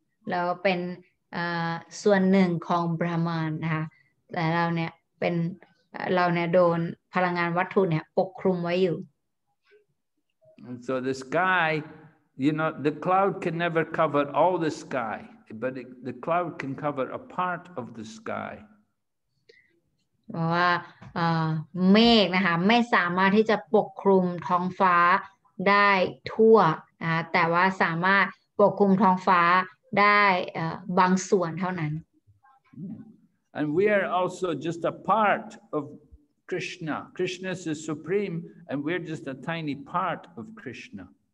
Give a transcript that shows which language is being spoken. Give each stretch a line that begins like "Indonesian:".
Thai: เราเป็นส่วนหนึ่งของบราหมันนะคะแต่เราเนี่ยโดนพลังงานวัตถุเนี่ยปกคลุมไว้อยู่
English: And so the sky, the cloud can never cover all the sky, but the cloud can cover a part of the sky.
Thai: เพราะว่าเมฆนะคะไม่สามารถที่จะปกคลุมท้องฟ้าได้ทั่วนะคะแต่ว่าสามารถ ปกคลุมท้องฟ้าได้บางส่วนเท่านั้น
English: And we are also just a part of Krishna. Krishna is the supreme, and we're just a tiny part of Krishna.